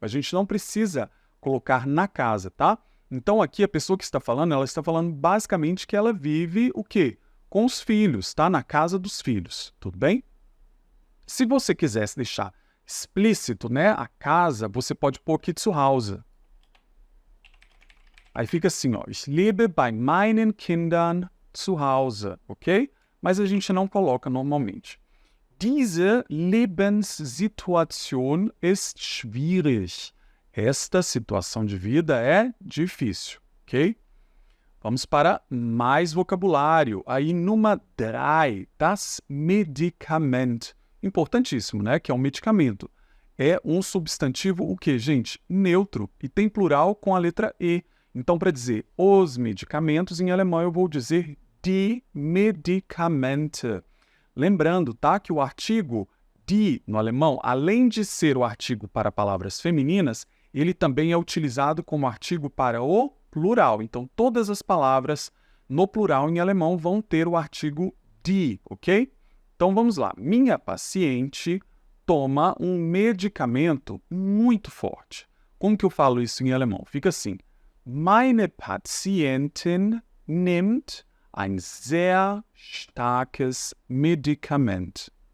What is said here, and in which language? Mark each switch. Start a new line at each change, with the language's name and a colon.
Portuguese: A gente não precisa colocar na casa, tá? Então, aqui a pessoa que está falando, ela está falando basicamente que ela vive o quê? Com os filhos, tá? Na casa dos filhos, tudo bem? Se você quisesse deixar explícito, né, a casa, você pode pôr aqui zu Hause. Aí fica assim, ó,
German: ich lebe bei meinen Kindern zu Hause, ok?
Portuguese: Mas a gente não coloca normalmente.
German: Diese Lebenssituation ist schwierig.
Portuguese: Esta situação de vida é difícil, ok? Vamos para mais vocabulário. Aí numa 3, das Medikament. Importantíssimo, né? Que é um medicamento. É um substantivo o quê, gente? Neutro. E tem plural com a letra E. Então, para dizer os medicamentos, em alemão eu vou dizer die Medikamente. Lembrando, tá? Que o artigo die, no alemão, além de ser o artigo para palavras femininas, ele também é utilizado como artigo para o plural. Então, todas as palavras no plural em alemão vão ter o artigo die, ok? Então, vamos lá. Minha paciente toma um medicamento muito forte. Como que eu falo isso em alemão? Fica assim:
German: Meine Patientin nimmt ein sehr starkes Medikament.